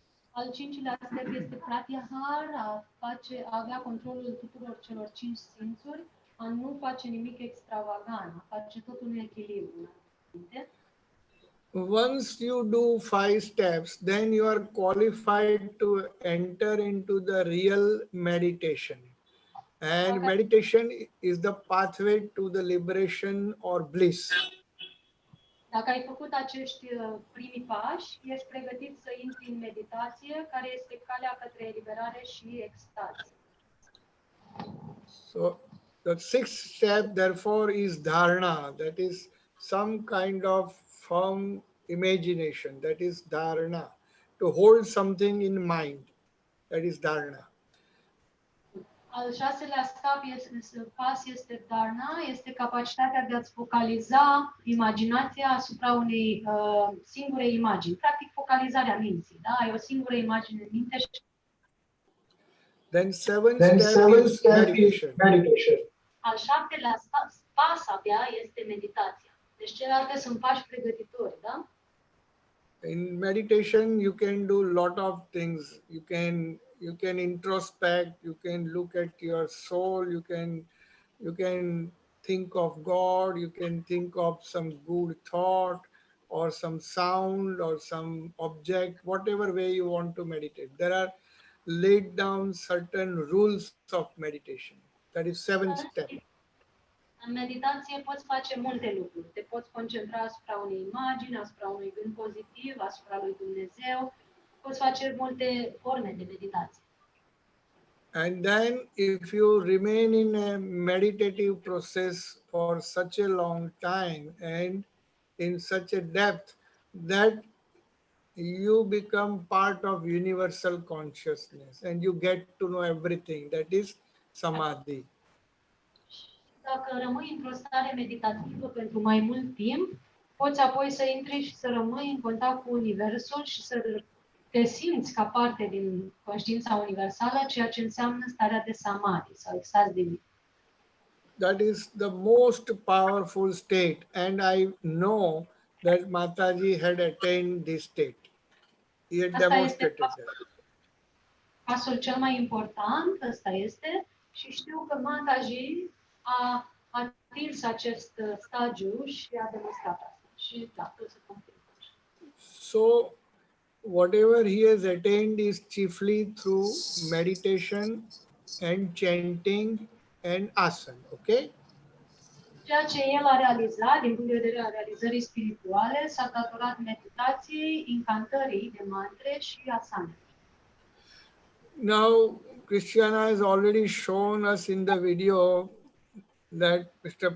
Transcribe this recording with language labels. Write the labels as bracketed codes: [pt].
[ro] Al cincilea step este pratyahar, a avea controlul tuturor celor cinci simțuri, a nu face nimic extravagant, a face totul în echilibru. [en] Once you do five steps, then you are qualified to enter into the real meditation. And [ro] Dacă, [en] meditation is the pathway to the liberation or bliss. [ro] dacă ai făcut acești primi pași, ești pregătit să intri în meditație, care este calea către eliberare și extazie. [en] So the sixth step, therefore, is dharana. That is some kind of firm imagination. That is dharana. To hold something in mind. That is dharana. [ro] Al șaselea pas este dharana, este capacitatea de a-ți focaliza imaginația asupra unei singure imagini. Practic, focalizarea minții. Da? Ai o singură imagine în minte și [en] Then seventh step is meditation. [ro] al șaptelea pas abia este meditația. Deci celelalte sunt pași pregătitori, da? [en] In meditation, you can do lot of things. You can introspect. You can look at your soul. You can think of God. You can think of some good thought or some sound or some object. Whatever way you want to meditate, there are laid down certain rules of meditation. That is seventh step. [ro] În meditație poți face multe lucruri. Te poți concentra asupra unei imagini, asupra unui gând pozitiv, asupra lui Dumnezeu. Poți face multe forme de meditație. [en] And then if you remain in a meditative process for such a long time and in such a depth that you become part of universal consciousness and you get to know everything, that is samadhi. [ro] Dacă rămâi într-o stare meditativă pentru mai mult timp, poți apoi să intri și să rămâi în contact cu Universul și să te simți ca parte din conștiința universală, ceea ce înseamnă starea de samadhi sau extaz divin. [en] That is the most powerful state, and I know that Mataji had attained this state. He had [ro] Asta este [en] demonstrated that. [ro] pasul cel mai important, ăsta este, și știu că Mataji a atins acest stagiu și a demonstrat asta. Și da, pot să confirm. [en] So, whatever he has attained is chiefly through meditation and chanting and asana. Okay? [ro] Ceea ce el a realizat, din punct de vedere al realizării spirituale, s-a datorat meditației, incantării de mantre și asane. [en] Now, Christiana has already shown us in the video that Mr.